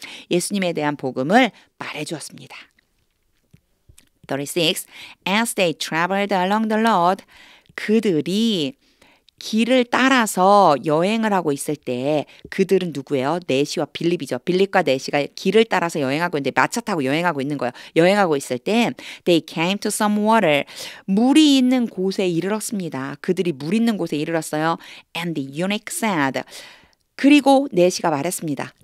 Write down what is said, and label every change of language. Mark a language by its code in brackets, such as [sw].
[ko] 예수님에 대한 복음을 말해 주었습니다. 36. [en] As they traveled along the road, [ko] 그들이 길을 따라서 여행을 하고 있을 때 그들은 누구예요? 네시와 빌립이죠. 빌립과 네시가 길을 따라서 여행하고 있는데 마차 타고 여행하고 있는 거예요. 여행하고 있을 때 [en] they came to some water. [ko] 물이 있는 곳에 이르렀습니다. 그들이 물 있는 곳에 이르렀어요. [en] And the eunuch said. [ko] 그리고 네시가 말했습니다.